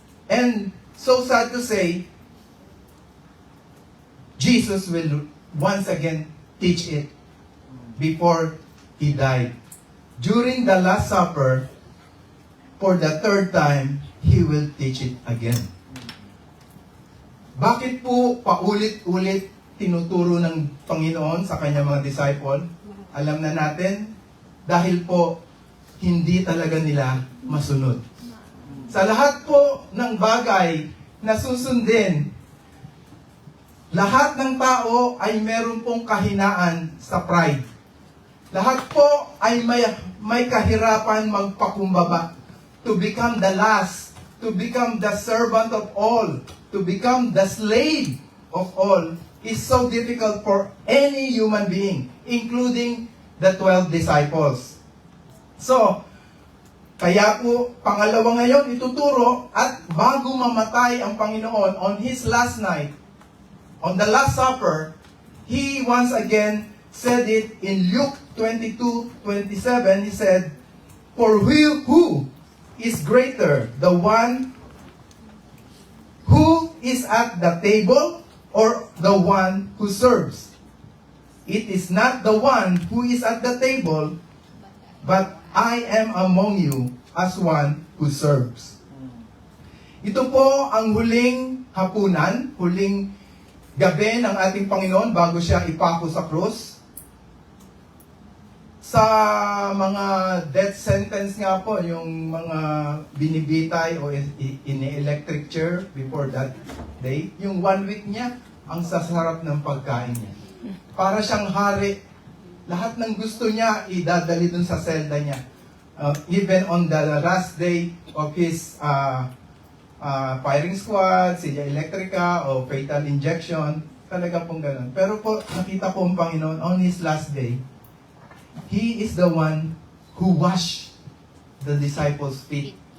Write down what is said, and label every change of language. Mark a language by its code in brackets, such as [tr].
[en] And so sad to say, Jesus will once again teach it before He died. During the Last Supper, for the third time, He will teach it again. [tl] Bakit po paulit-ulit tinuturo ng Panginoon sa kanyang mga disciple? Alam na natin, dahil po hindi talaga nila masunod. Sa lahat po ng bagay na susundin, lahat ng tao ay meron pong kahinaan sa pride. Lahat po ay may kahirapan magpakumbaba. [en] To become the last, to become the servant of all, to become the slave of all is so difficult for any human being, including the 12 disciples. So, [tl] kaya po, pangalawa ngayon ituturo at bago mamatay ang Panginoon [en] on His last night, on the Last Supper, He once again said it in Luke 22:27. He said, "For who is greater, the one who is at the table or the one who serves? It is not the one who is at the table, but I am among you as one who serves." [tl] Ito po ang huling hapunan, huling gabi ng ating Panginoon bago siya ipako sa krus. Sa mga death sentence nga po, yung mga binibitay o ini-electric chair before that day, yung 1 week niya, ang sasarap ng pagkain niya. Para siyang hari. Lahat ng gusto niya, idadali dun sa selda niya. [en] Even on the last day of his firing squad, Silya Electrica, o fatal injection, [tl] talaga pong ganun. Pero po, nakita po ang Panginoon, [en] on His last day, He is the one who washed the disciples' feet.